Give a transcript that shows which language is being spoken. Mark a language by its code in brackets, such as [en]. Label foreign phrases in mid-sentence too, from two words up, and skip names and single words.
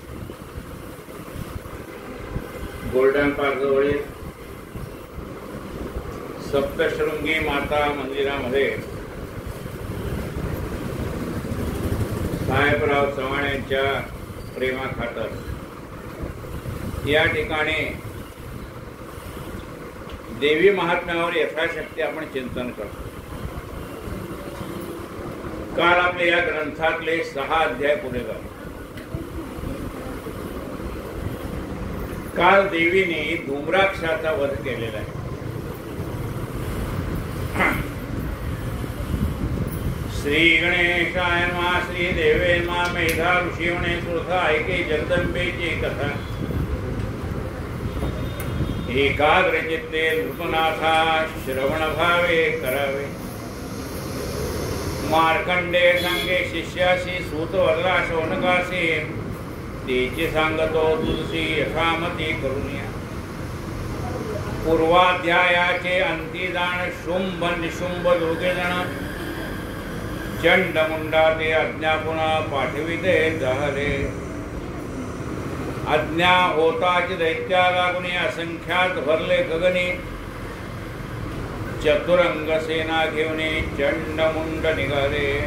[mr] गोल्डन पार्क जवळील सप्तशृंगी माता मंदिरामध्ये साहेबराव चव्हाण यांच्या प्रेमाखातर या ठिकाणी देवी महात्म्यावर यथाशक्ती आपण चिंतन करतो। काल आपल्या या ग्रंथातले 6 अध्याय पुरे झाले। काल देवीने धूम्राक्षाचा वध केलेला आहे। [sa] श्री गणेशाय नमः। श्री देवे नमः। [mr] मेधा ऋषी म्हणे सुरथा ऐके जगदंबेची कथा एकाग्र चित्ते नृपनाथा श्रवण भावे करावे। मार्कंडे संगे शिष्याशी सूत वरला शौनकाशी तेची सांगतो तुलसी यथामती करुणिया। पूर्वाध्यायाचे अंतिदान शुंभ निशुंभ दोघे जण चंडमुंडा ते अज्ञा पुन्हा पाठविते जाहले। अज्ञा होताची दैत्या लागुनी असंख्यात भरले गगनी। चतुरंग सेना घेऊन चंडमुंड निघाले।